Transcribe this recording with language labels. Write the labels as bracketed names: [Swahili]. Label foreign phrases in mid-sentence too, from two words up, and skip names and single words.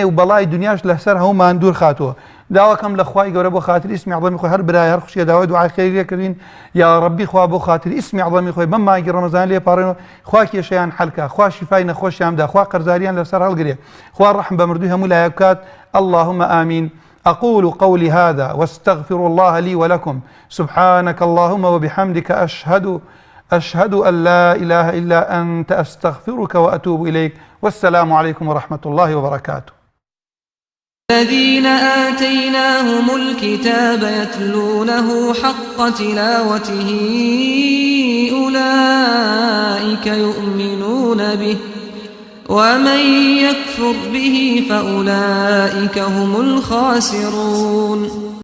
[Central Kurdish] و بەڵای دنیاش لەسەر هەموومان دوور خاتووە داواکەم لە خوای گەورە بۆ خاتر ئیسمی عەظەمی خۆی هەر برای هەر خوشیە داوای دوعای خەیریە کردین یا ڕەبی خوا بۆ خاتر ئیسمی عەظەمی خۆی بەم مانگی ڕەمەزان لێپاڕێنەوە خوا کێشەیان حەلکە خوا شیفای نەخۆشیان بدا خوا قەرزاریان لەسەر هەڵگرێ خوا ڕەحم بە مردووی هەموو لایەک بکات [Arabic] اللهم آمين أقول قولي هذا واستغفر الله لي ولكم سبحانك اللهم وبحمدك أشهد أن لا إله إلا أنت أستغفرك وأتوب إليك والسلام عليكم ورحمة الله وبركاته الذين آتيناهم الكتاب يتلونه حق تلاوته أولئك يؤمنون به ومن يكفر به فأولئك هم الخاسرون